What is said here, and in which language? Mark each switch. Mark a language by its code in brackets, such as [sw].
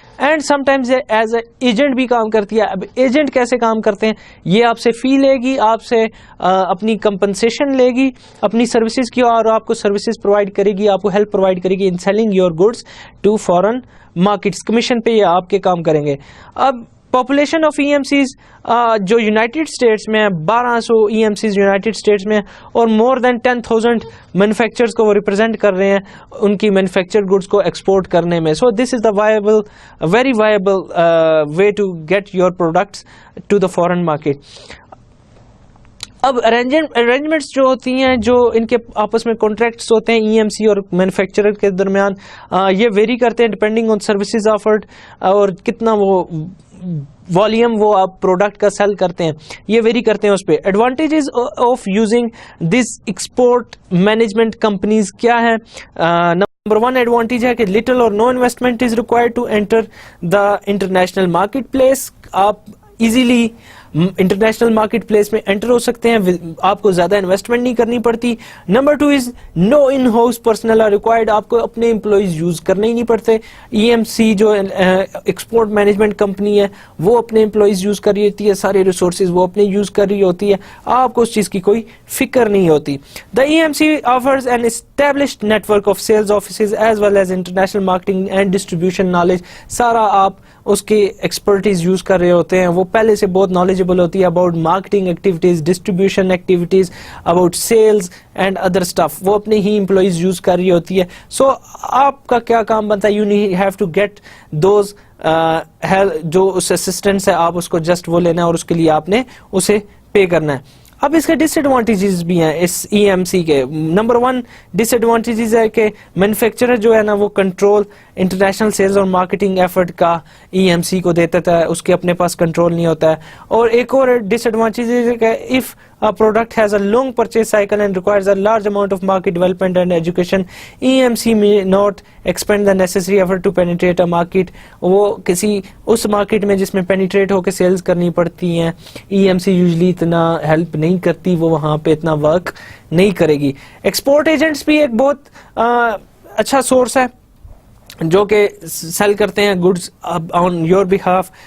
[en] and some times as a agent [ur] بھی کام کرتی ہے. اب ایجنٹ کیسے کام کرتے ہیں, یہ آپ سے فی لے گی, آپ سے اپنی کمپنسیشن لے گی اپنی سروسز کی, اور آپ کو سروسز پرووائڈ کرے گی, آپ کو ہیلپ پرووائڈ کرے گی [en] In selling your goods to foreign markets. [ur] Commission پہ یہ آپ کے کام کریں گے. اب پاپولیشن آف EMCs جو یونائٹیڈ اسٹیٹس میں 1200 EMCs یونائٹیڈ اسٹیٹس میں, اور مور دین 10,000 مینوفیکچرز کو وہ ریپرزینٹ کر رہے ہیں ان کی مینوفیکچرڈ گڈس کو ایکسپورٹ کرنے میں. [en] So this is the viable, very viable way to get your products to the foreign market. [ur] اب ارینجمنٹس جو ہوتی ہیں, جو ان کے آپس میں کانٹریکٹس ہوتے ہیں EMC اور مینوفیکچرر کے درمیان, یہ ویری کرتے ہیں ڈپینڈنگ آن سروسز آفرڈ اور کتنا وہ والیوم وہ آپ پروڈکٹ کا سیل کرتے ہیں, یہ ویری کرتے ہیں اس پہ. Advantages of using this export management companies کیا ہے؟ نمبر 1 ایڈوانٹیج ہے کہ [en] Little or no investment is required to enter the international market place. [ur] آپ ایزیلی انٹرنیشنل مارکیٹ پلیس میں انٹر ہو سکتے ہیں, آپ کو زیادہ انویسٹمنٹ نہیں کرنی پڑتی. Number 2 [en] is no in house personnel are required, [ur] آپ کو اپنے امپلائیز یوز کرنے ہی نہیں پڑتے. EMC جو ایکسپورٹ مینجمنٹ کمپنی ہے وہ اپنے امپلائیز یوز کر رہی ہوتی ہے, سارے ریسورسز وہ اپنے یوز کر رہی ہوتی ہے, آپ کو اس چیز کی کوئی فکر نہیں ہوتی. [en] The EMC offers an established network of sales offices as well as international marketing and distribution knowledge. [ur] سارا آپ اس کے ایکسپرٹیز یوز کر رہے ہوتے ہیں, وہ پہلے سے بہت نالجبل ہوتی ہے about marketing activities, distribution activities, about sales and other stuff, وہ اپنے ہی امپلائیز یوز کر رہی ہوتی ہے. سو آپ کا کیا کام بنتا ہے, [en] you have to get those [ur] جو اس اسسٹنٹس ہے, آپ اس کو جسٹ وہ لینا ہے اور اس کے لیے آپ نے اسے پے کرنا ہے. اب اس کے ڈس ایڈوانٹیجز بھی ہیں اس EMC کے. نمبر 1 ڈس ایڈوانٹیجز ہے کہ مینوفیکچرر جو ہے نا وہ کنٹرول انٹرنیشنل سیلز اور مارکیٹنگ ایفرٹ کا EMC کو دیتا ہے, اس کے اپنے پاس کنٹرول نہیں ہوتا ہے. اور ایک اور ڈس ایڈوانٹیج ہے کہ [en] If a product has a long purchase cycle and requires a large amount of market development and education, EMC may not expend the necessary effort to penetrate a market. [ur] وہ کسی اس مارکیٹ میں جس میں penetrate ہو کے sales کرنی پڑتی ہیں, EMC usually اتنا ہیلپ نہیں کرتی, وہ وہاں پہ اتنا ورک نہیں کرے گی. ایکسپورٹ ایجنٹس بھی ایک بہت اچھا سورس ہے جو کہ سیل کرتے ہیں گڈس آن یور بہاف.